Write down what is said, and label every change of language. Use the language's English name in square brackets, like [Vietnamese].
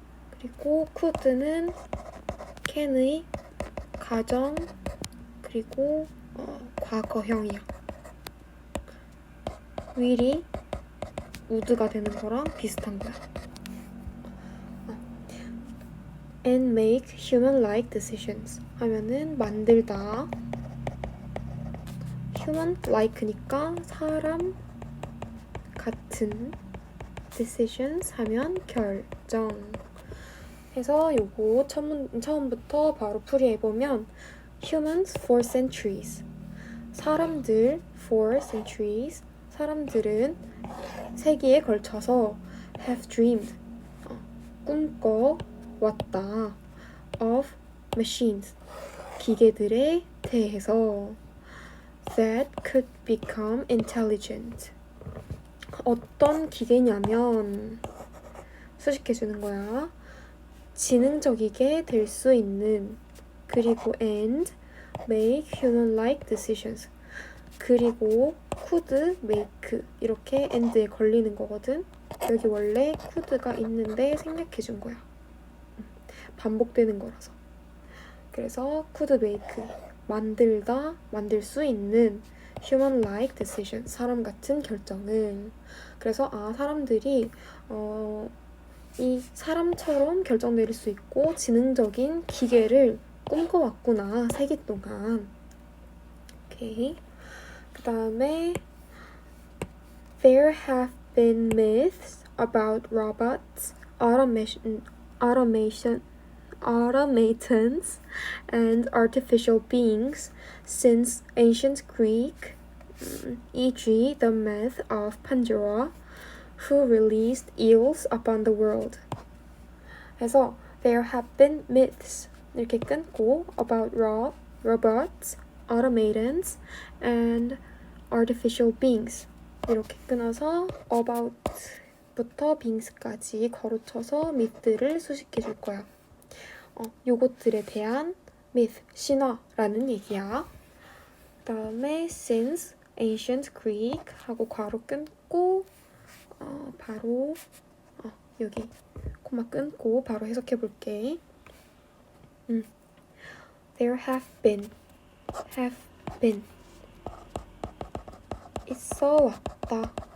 [Korean] 그리고 could는 can의 가정, 그리고 과거형이야. will이 would가 되는 거랑 비슷한 거야. [English] and make human-like decisions [Korean] 하면은 만들다. human-like니까 사람 같은, decisions 하면 결정. 해서 요거 처음부터 바로 풀이해보면 [English] humans for centuries, [Korean] 사람들 [English] for centuries, [Korean] 사람들은 세기에 걸쳐서 [English] have dreamed, [Korean] 꿈꿔왔다 [English] of machines, [Korean] 기계들에 대해서 [English] that could become intelligent. [Korean] 어떤 기계냐면 수식해주는 거야. 지능적이게 될 수 있는, 그리고 [English] and make human-like decisions, [Korean] 그리고 [English] could make [Korean] 이렇게 and에 걸리는 거거든. 여기 원래 could가 있는데 생략해준 거야. 반복되는 거라서. 그래서 [English] could make [Korean] 만들다, 만들 수 있는 [English] human-like decision [Korean] 사람 같은 결정을. 그래서 사람들이 이 사람처럼 결정 내릴 수 있고 지능적인 기계를 꿈꿔왔구나, 세기 동안. 오케이. 그 다음에 [English] There have been myths about robots, automatons, and artificial beings since ancient Greek, e.g. the myth of Pandora, who released eels upon the world. [Korean] 그래서 [English] there have been myths [Korean] 이렇게 끊고 [English] about robots, automatons, and artificial beings [Korean] 이렇게 끊어서 about부터 beings까지 거르쳐서 myth를 수식해 줄 거야. 요것들에 대한 myth, 신화라는 얘기야. 그 다음에 [English] since ancient Greek [Korean] 하고 괄호 끊고 바로 여기 코마 끊고 바로 해석해 볼게. [English] There have been [Korean] 있어 왔다.